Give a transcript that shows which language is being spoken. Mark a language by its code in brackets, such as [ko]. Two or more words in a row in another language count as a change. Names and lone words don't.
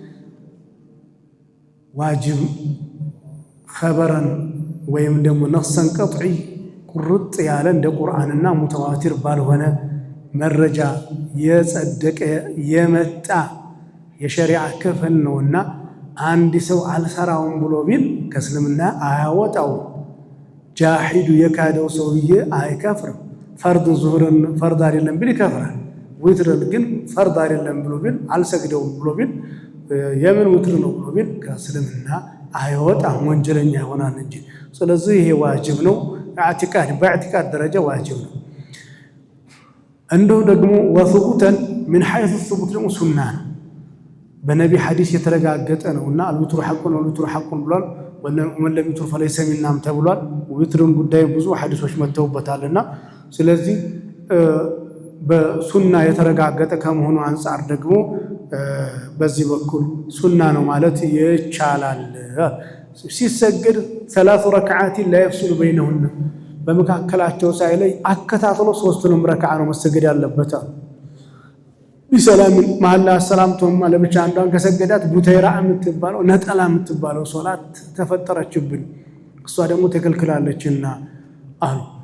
[am] ዋጅብ ኸበረን ወይም ደግሞ [ar] نصا قطعيا [am] ቁርጥ ያለ እንደ ቁርአንና ሙተዋቲር ባልሆነ መረጃ የጸደቀ የመጣ የሸሪዓ ክፍል ነውና አንድ ሰው አልሰራውም ብሎ ቢል ከእስልምና አያወጣው። ጃሂዱ የካደው ሰውዬ አይከፍርም። [ar] فرض ظهر فرض [am] አይደለም ቢል ይከፍራል። ዊትር ግን ፈርድ አይደለም ብሎ ቢል አልሰግደውም ብሎ ቢል የምን ዊትር ነው ብሎ ቢል ከእስልምና አይወጣም፣ ወንጀለኛ ይሆናል እንጂ። ስለዚህ ይሄ ዋጅብ ነው። በኢዕቲቃድ ደረጃ ዋጅብ ነው። እንደው ደግሞ [ar] وثبوتا من حيث الثبوت [am] ደግሞ ሱና ነው። በነቢ ሐዲስ የተረጋገጠ ነውና [ar] الوتر حق والوتر حق [am] ብሏል። [ar] ومن لم يوتر فليس منا [am] ተብሏል። ዊትርን ጉዳይ ብዙ ሐዲሶች መተውበታልና ስለዚህ በሱና የተረጋገጠ ከመሆኑ አንፃር ደግሞ በዚህ በኩል ሱና ነው ማለት ይቻላል። ሲሰግድ 3 ረክዓት [ar] لا يفصل بينهن [am] በመካከላቸው ሳይለይ አከታትሎ 3ቱንም ረክዓ ነው መሰገድ ያለበት። ቢሰላም ማላ ሰላምቶም ለብቻ አንዷን ከሰገዳት ቡተይራ የምትባለው ነጠላ የምትባለው ሶላት ተፈጠረችብን፣ እሷ ደግሞ ተከልክላለችና አሉ።